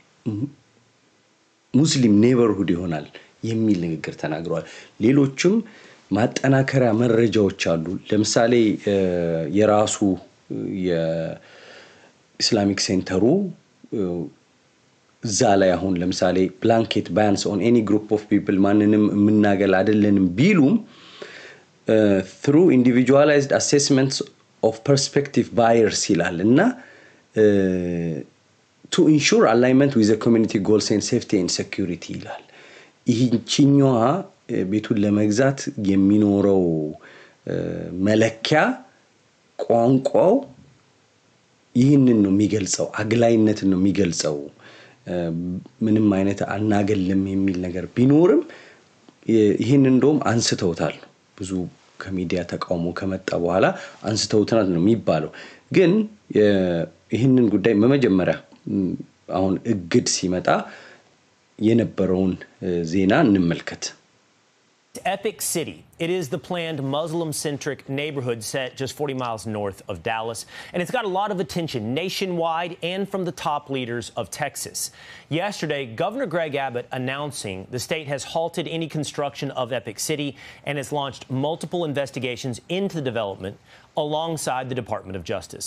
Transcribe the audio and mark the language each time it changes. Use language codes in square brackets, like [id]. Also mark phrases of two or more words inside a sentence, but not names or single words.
[en] Muslim neighborhood [am] ይሆናል የሚል ንግግር ተናግረዋል። ሌሎችም ማጠናከሪያ መረጃዎች አሉ። ለምሳሌ የራሱ የኢስላሚክ ሴንተሩ እዛ ላይ አሁን ለምሳሌ [en] blanket bans on any group of people [am] ማንንም ምናገል አይደለንም ቢሉም [en] through individualized assessments of prospective buyers [am] ይላል እና [en] to ensure alignment with the community goals and safety and security ይላል። [am] ይህቺኛዋ ቤቱን ለመግዛት የሚኖረው መለኪያ ቋንቋው ይህንን ነው የሚገልጸው፣ አግላይነትን ነው የሚገልጸው። ምንም አይነት አናገልም የሚል ነገር ቢኖርም ይህን እንደውም አንስተውታል። ብዙ ከሚዲያ ተቃውሞ ከመጣ በኋላ አንስተውታል ነው የሚባለው። ግን ይህንን ጉዳይ በመጀመሪያ አሁን እግድ ሲመጣ የነበረውን ዜና እንመልከት። [en] Epic City. It is the planned Muslim-centric neighborhood set just 40 miles north of Dallas, and it's got a lot of attention nationwide and from the top leaders of Texas. Yesterday, Governor Greg Abbott announcing the state has halted any construction of Epic City and has launched multiple investigations into the development alongside the Department of Justice.